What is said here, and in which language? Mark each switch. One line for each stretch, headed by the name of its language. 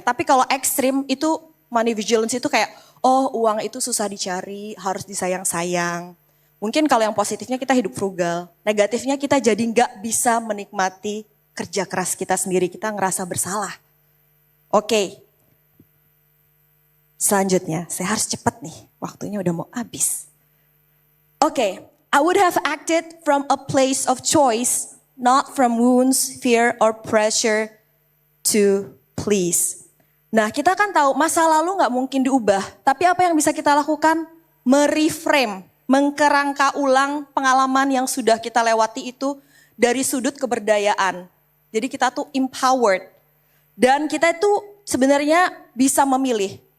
Indonesian: Tapi kalau ekstrim itu money vigilance itu kayak, oh uang itu susah dicari, harus disayang-sayang. Mungkin kalau yang positifnya kita hidup frugal. Negatifnya kita jadi nggak bisa menikmati kerja keras kita sendiri. Kita ngerasa bersalah. Oke. Selanjutnya, saya harus cepat nih. Waktunya udah mau habis. Oke.
English: I would have acted from a place of choice, not from wounds, fear, or pressure to please.
Indonesian: Nah, kita kan tahu masa lalu nggak mungkin diubah. Tapi apa yang bisa kita lakukan? Mereframe, mengkerangka ulang pengalaman yang sudah kita lewati itu dari sudut keberdayaan. Jadi kita tuh empowered. Dan kita itu sebenarnya bisa memilih.